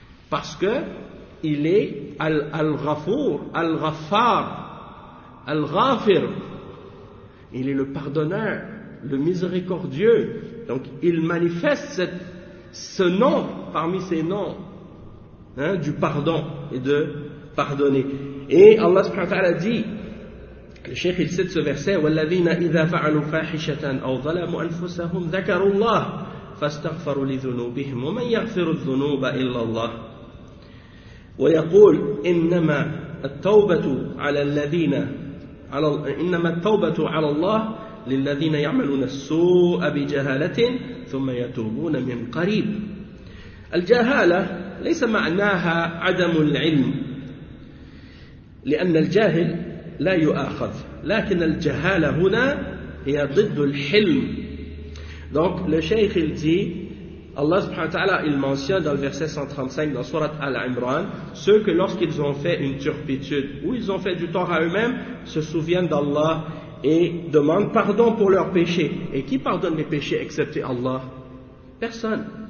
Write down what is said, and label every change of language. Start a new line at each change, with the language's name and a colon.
French: Parce que il est al-ghafur, al-ghaffar, al-ghafir. Il est le pardonneur, le miséricordieux. Donc il manifeste ce nom parmi ses noms. Hein, du pardon et de pardonner. Et Allah subhanahu wa ta'ala dit, le cheikh il cite ce verset,
Arabic: وَالَّذِينَ إِذَا فَعَلُوا فَاحِشَةً أَوْ ظَلَمُوا أَنفُسَهُمْ ذَكَرُوا اللَّهِ فَاسْتَغْفَرُوا لِذُنُوبِهِمْ وَمَنْ يَغْفِرُ الذُّنُوبَ إِلَّا اللَّهِ وَيَقُولْ إِنَّمَا التَّوْبَةُ عَلَى اللَّهِ لِلَّذِينَ يَعْمَلُونَ السُّوءَ بِجَهَالَةٍ ثُمَّ يَتُوبُونَ مِنْ قَرِيبٍ. الجهالة ليس معناها عدم العلم لأن الجاهل لا يؤاخذ لكن الجهالة هنا هي ضد الحلم.
French: Donc le cheikh il dit, Allah subhanahu wa ta'ala il mentionne dans le verset 135 dans sourate Al-Imran, ceux que lorsqu'ils ont fait une turpitude ou ils ont fait du tort à eux-mêmes se souviennent d'Allah et demandent pardon pour leurs péchés. Et qui pardonne les péchés excepté Allah? Personne.